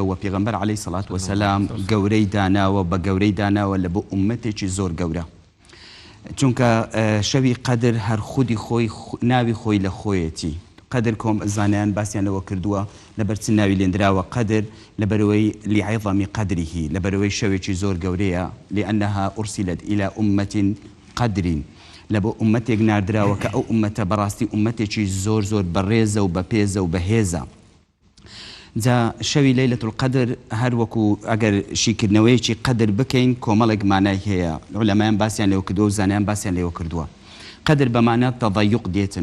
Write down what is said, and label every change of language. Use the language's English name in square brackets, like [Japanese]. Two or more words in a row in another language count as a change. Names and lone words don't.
[Central Kurdish] و پێغەمبەر عەلەیهی سەڵات وەسەلام گەورەی داناوە بە گەورەی داناوە لە بۆ ئوممەتێکی زۆر گەورە چونکە شەوی قەدر هەر خودی خۆی ناوی خۆی لە خۆیەتی قەدر کۆم زانیان باسییانەوە کردووە لەبەر چ ناوی لێنراوە قەدر لەبەرەوەی لعظەمی قەدریه لەبەرەوەی شەوێکی زۆر گەورەیە [Arabic] لأنها أرسلت إلى أمة قدر [Central Kurdish] لە بۆ ئوممەتێک ناردراوە کە ئەو ئوممەتە بەڕاستی ئوممەتێکی زۆر زۆر بەڕێزە و بەپێزە و بەهێزە جا شەوی لەیلەتول القەدر هەر وەکو ئەگەر شیکردنەوەیکی قەدر بکەین کۆمەڵێک مانای هەیە عولەمایان باسییان لێوە کردووە و زانیان باسییان لێوە کردووە قەدر بەمانە تەضەیوق دێتن